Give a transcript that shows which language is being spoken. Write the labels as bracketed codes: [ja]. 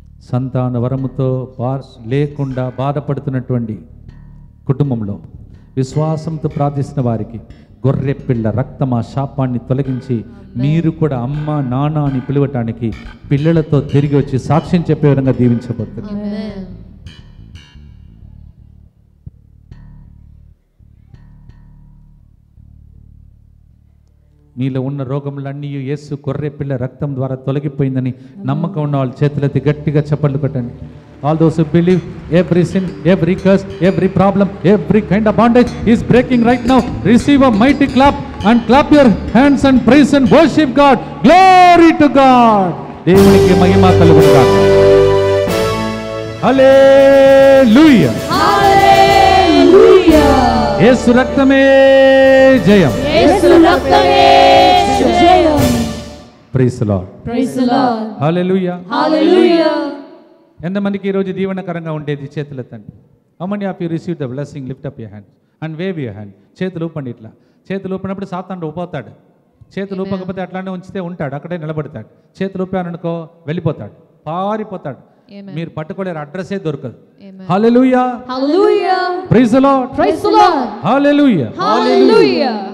[te] సంతాన వరముతో లేకుండా బాధపడుతున్నటువంటి కుటుంబంలో విశ్వాసంతో ప్రార్థిస్తున్న వారికి గొర్రె పిల్ల రక్తమా శాపాన్ని తొలగించి మీరు కూడా అమ్మ నాన్న అని పిలవటానికి పిల్లలతో తిరిగి వచ్చి సాక్ష్యం చెప్పే విధంగా దీవించబోతున్నారు. మీలో ఉన్న రోగములన్నీ యేసు గొర్రె పిల్ల రక్తం ద్వారా తొలగిపోయిందని నమ్మకం ఉన్న వాళ్ళ చేతులెత్తి గట్టిగా చప్పట్లు కొట్టండి. [en] All those who believe, every sin, every curse, every problem, every kind of bondage is breaking right now. Receive a mighty clap and clap your hands and praise and worship God. Glory to God. [te] దేవునికి మహిమ కలుగును గాక. హల్లెలూయా. హల్లెలూయా. యేసు రక్తమే జయం. యేసు రక్తమే జయం. [en] Praise the Lord. Praise the Lord. [te] హల్లెలూయా. హల్లెలూయా. ఎంతమందికి ఈరోజు దీవెనకరంగా ఉండేది చేతులు ఎత్తండి. [en] How many of you received the blessing? Lift up your hands and wave your hand. [te] చేతులు ఊపండి. ఇట్లా చేతులు ఊపినప్పుడు సాతాను ఊపోతాడు. చేతులు ఊపకపోతే అట్లానే ఉంచితే ఉంటాడు, అక్కడే నిలబడతాడు. చేతులు ఊపాననుకో వెళ్ళిపోతాడు, పారిపోతాడు. మీరు పట్టుకోలేరు, అడ్రస్సే దొరకదు. హల్లెలూయా. హల్లెలూయా. [en] Praise the lord. Praise the lord. [te] Hallelujah. Hallelujah.